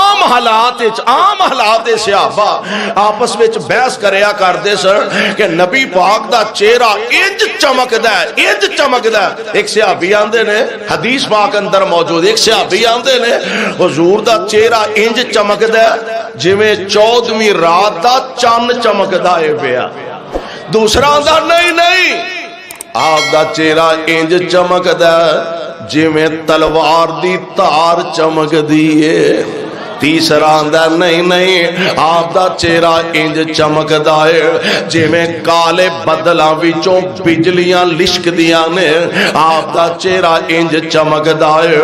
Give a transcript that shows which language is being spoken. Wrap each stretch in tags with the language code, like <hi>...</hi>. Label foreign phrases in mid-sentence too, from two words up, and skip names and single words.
<pa>عام حالات صحابہ آپس وچ بحث کریا کرتے سر کہ نبی پاک دا چہرہ انج چمکدا ہے، انج چمکدا ہے۔ ایک صحابی آندے نے حدیث پاک اندر موجود، ایک صحابی آندے نے حضور دا چہرہ انج چمکدا ہے جویں 14ویں رات دا چاند چمکدا ہے پیا۔ دوسرا آندا نہیں آپ دا چہرہ انج چمکدا ہے جویں تلوار دی تار چمک دیئے۔ تیسرا آندا نہیں آپ دا چہرہ انج چمکدا ہے جویں کالے بدلاں وچوں بجلیاں لشک دیاں نے، آپ دا چہرہ انج چمکدا ہے۔</pa>